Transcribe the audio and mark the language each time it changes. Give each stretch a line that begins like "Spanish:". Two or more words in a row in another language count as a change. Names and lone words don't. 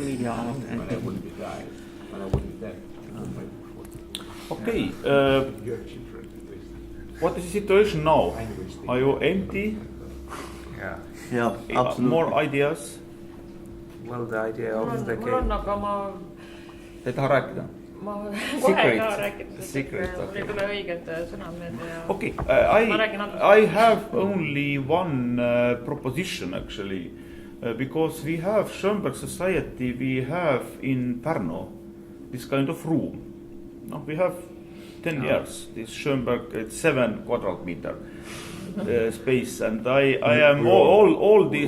English: media art. when I will be died. When I will be dead. Okay. Your children, at least. What is the situation now? Are you empty? Yeah, absolutely. More ideas? Well, the idea of the
Estonian: mul on,
English: game.
Estonian: aga ma taha rääkida? kohe ei taha rääkida, Secret, mul ei tule õiged sõnad meelde ja Okay, Ma räägin
English: I have only one proposition actually, because we have Schönberg Society, we have in Pärnu this kind of room. No, we have 10 years, this Schönberg, it's 7 quadrat meter space, and I am all these.